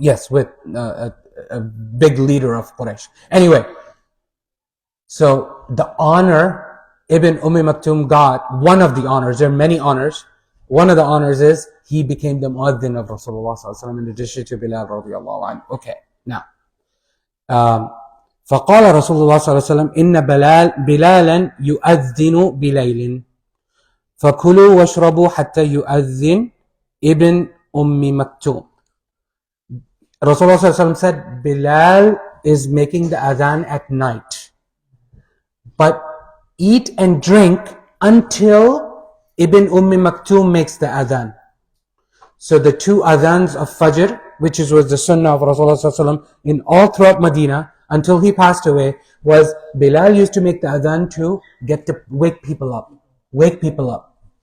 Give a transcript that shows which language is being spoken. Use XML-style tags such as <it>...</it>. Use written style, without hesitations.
<en>Yes, with a big leader of Quraysh. Anyway, so the honor Ibn Maktum got, one of the honors, there are many honors. One of the honors is he became the muaddin of Rasulullah sallallahu alaihi wasallam in addition to Bilal radiallahu anhu. Okay, now.</en> <ar>فقال رسول الله صلى الله عليه وسلم إن بلالا يؤذن بليل فكلوا واشربوا حتى يؤذن ابن مكتوم.</ar> <en>Rasulullah</en> <ar>صلى الله عليه وسلم</ar> <en>said Bilal is making the adhan at night, but eat and drink until Ibn Maktoum makes the adhan. So the two adhans of Fajr, which was the sunnah of Rasulullah sallallahu alaihi wasallam in all throughout Medina until he passed away, was Bilal used to make the adhan to get to wake people up.</en>